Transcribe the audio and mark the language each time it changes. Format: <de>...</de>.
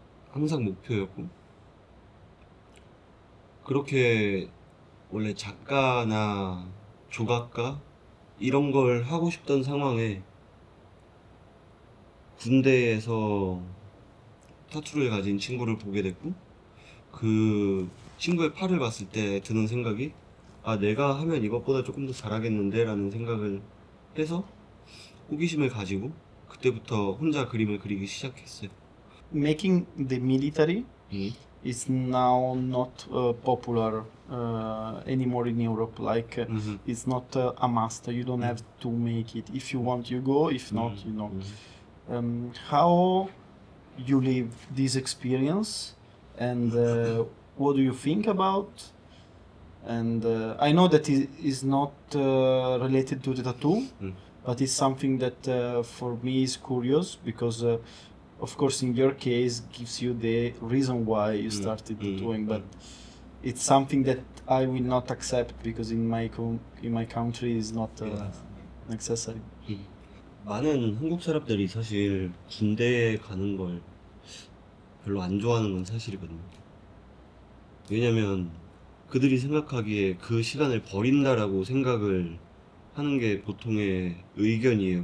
<ko>항상 목표였고, 그렇게 원래 작가나 조각가 이런 걸 하고 싶던 상황에 군대에서 타투를 가진 친구를 보게 됐고, 그 친구의 팔을 봤을 때 드는 생각이, 아, 내가 하면 이것보다 조금 더 잘하겠는데 라는 생각을 해서 호기심을 가지고 그때부터 혼자 그림을 그리기 시작했어요.</ko> <en>Making the military 음. is now not popular anymore in Europe. Like Mhm. it's not a must. You don't have to make it. If you want, you go. If not, you know. How you live this experience, and what do you think about? And I know that it is not related to the tattoo, but it's something that for me is curious because, of course, in your case, gives you the reason why you started tattooing, but it's something that I will not accept because in my country is not necessary.</en> <ko>많은 한국 사람들이 사실 군대에 가는 걸 별로 안 좋아하는 건 사실이거든요. 왜냐면 그들이 생각하기에 그 시간을 버린다라고 생각을 하는 게 보통의 의견이에요.</ko>